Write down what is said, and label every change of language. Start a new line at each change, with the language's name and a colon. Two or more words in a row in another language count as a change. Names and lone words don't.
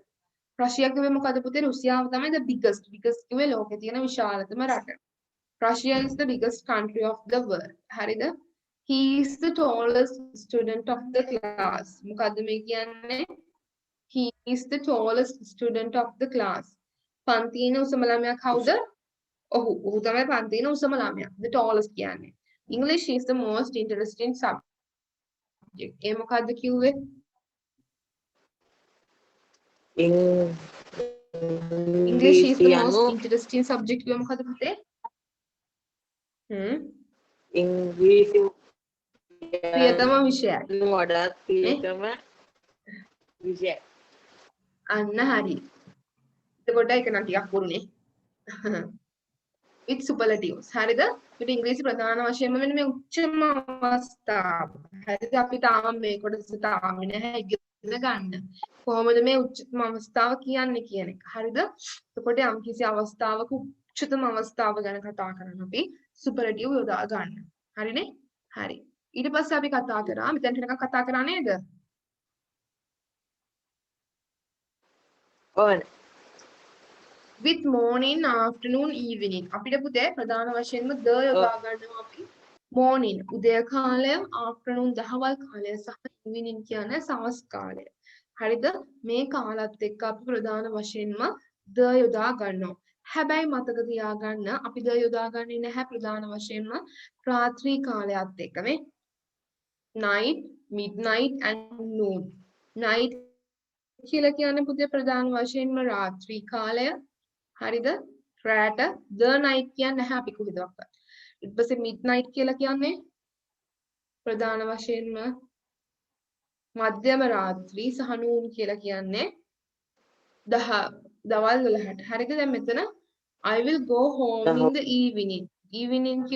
Sinhala: රෂියා කිව්වේ මොකද පුතේ? රුසියාව තමයි
English: the biggest
Sinhala: කිව්වේ ලෝකේ තියෙන විශාලතම රට.
English: Russia is the biggest country of the world.
Sinhala: හරිද?
English: He is the tallest student of the class.
Sinhala: මොකද්ද මේ කියන්නේ?
English: He is the tallest student of the class.
Sinhala: පන්තියේ උසම ළමයා කවුද? ඔහු තමයි පන්තියේ උසම ළමයා.
English: The tallest කියන්නේ. English is the most interesting subject.
Sinhala: ඒ මොකද්ද කිව්වේ?
English: English is the most interesting subject
Sinhala: කිව්වේ මොකද්ද පුතේ? ඉංග්‍රීසි ප්‍රියතම විෂයයි. වඩාත් ප්‍රියතම විෂය. අන්න හරි. එතකොට ඒක නම් ටිකක් පුරුනේ.
English: with superlatives.
Sinhala: හරිද? ඒකට ඉංග්‍රීසි ප්‍රධාන වශයෙන්ම මෙන්න මේ උච්චම අවස්ථාව. හරිද? අපි තාම මේ කොටස තාම නැහැ ඉගෙන ගන්න. කොහොමද මේ උච්චතම අවස්ථාව කියන්නේ කියන එක. හරිද? එතකොට යම් කිසි අවස්ථාවක උච්චතම අවස්ථාව ගැන කතා කරන අපි superlative යොදා ගන්න. හරිනේ? හරි. ඊට පස්සේ අපි කතා කරා මෙතනට නිකන් කතා කරා නේද? ඔව්.
English: with morning afternoon evening
Sinhala: අපිට පුතේ ප්‍රධාන වශයෙන්ම ද යොදා ගන්නවා අපි morning උදය කාලය afternoon දහවල් කාලය සහ evening කියන්නේ සවස් කාලය. හරිද? මේ කාලත් එක්ක අපි ප්‍රධාන වශයෙන්ම ද යොදා ගන්නවා. හැබැයි මතක තියාගන්න අපි ද යොදාගන්නේ නැහැ ප්‍රධාන වශයෙන්ම රාත්‍රී කාලයත් එක්ක මේ
English: night, midnight and noon.
Sinhala: night කියලා කියන්නේ පුතේ ප්‍රධාන වශයෙන්ම රාත්‍රී කාලය. හරිද? රැට
English: the night
Sinhala: කියන්නේ නැහැ අපි කොහෙදවත්. ඊට පස්සේ midnight කියලා කියන්නේ ප්‍රධාන වශයෙන්ම මධ්‍යම රාත්‍රී සහ noon කියලා කියන්නේ දවල් 12ට. හරිද? දැන් මෙතන
English: I will go home in the evening.